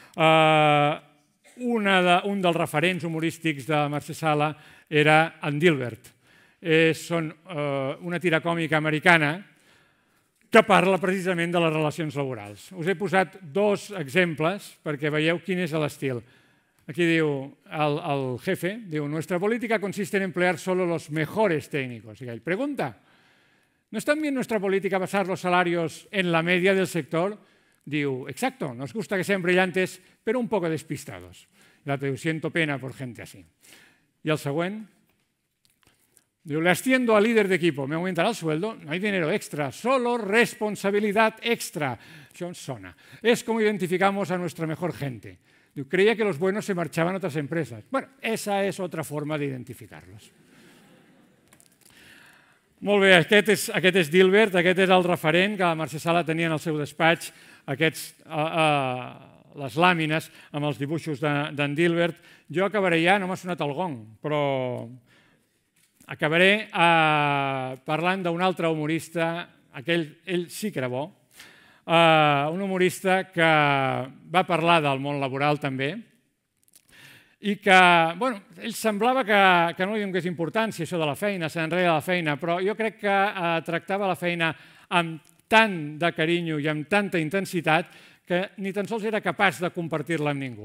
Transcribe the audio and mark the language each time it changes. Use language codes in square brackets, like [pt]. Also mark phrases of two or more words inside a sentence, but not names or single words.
[ca] Un dels referents humorístics de Mercè Sala era en Dilbert. Són una tira còmica americana que parla precisament de les relacions laborals. Us he posat 2 exemples perquè veieu quin és l'estil. Aquí diu el jefe, diu, [es] nuestra política consiste en emplear solo los mejores técnicos. Y él pregunta, ¿no es también nuestra política basar los salarios en la media del sector? Diu, exacto, nos gusta que sean brillantes, pero un poco despistados. [ca] Y l'altre diu, [es] siento pena por gente así. [ca] I el següent, diu, [es] le asciendo a líder de equipo, me aumentará el sueldo, no hay dinero extra, solo responsabilidad extra. [ca] Això ens sona. [es] Es como identificamos a nuestra mejor gente. Diu, creía que los buenos se marchaban a otras empresas. Bueno, esa es otra forma de identificarlos. [ca] Molt bé, aquest és Dilbert, aquest és el referent que la Mercè Sala tenia en el seu despatx, les làmines amb els dibuixos d'en Dilbert. Jo acabaré ja, no m'ha sonat el gong, però acabaré parlant d'un altre humorista, ell sí que era bo, un humorista que va parlar del món laboral també i que, ell semblava que no li donés importància això de la feina, se n'enreia de la feina, però jo crec que tractava la feina amb tant de carinyo i amb tanta intensitat que ni tan sols era capaç de compartir-la amb ningú.